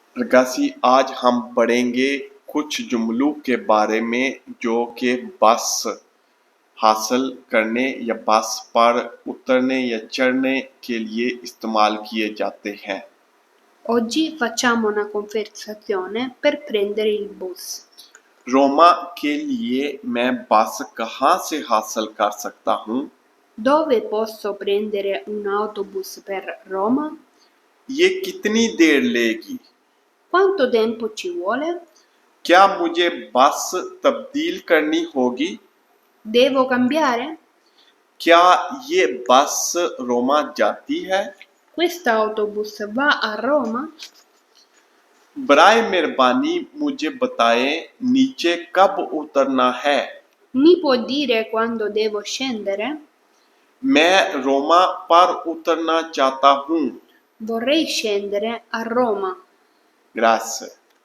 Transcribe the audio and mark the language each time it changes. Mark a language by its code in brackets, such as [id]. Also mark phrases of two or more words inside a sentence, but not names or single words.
[ur] رگاسی، آج ہم پڑھیں گے کچھ جملوں کے بارے میں جو کہ بس حاصل کرنے یا بس پر اترنے یا چڑھنے کے لیے استعمال کیے جاتے ہیں. [it] Oggi facciamo una conversazione per prendere il bus. [ur] روما کے لیے میں بس کہاں سے حاصل کر سکتا ہوں? [it] Dove posso prendere un autobus per Roma? [ur] یہ کتنی دیر لے گی? [it] Quanto tempo ci vuole? [ur] کیا مجھے بس تبدیل کرنی ہوگی? [it] Devo cambiare? [ur] کیا یہ بس روما جاتی ہے? [it] Quest'autobus va a Roma? [ur] برائے مہربانی مجھے بتائیں نیچے کب اترنا ہے? [it] Mi può dire quando devo scendere? [ur] میں روما پر اترنا چاہتا ہوں. [it] Vorrei scendere a Roma. Grazie.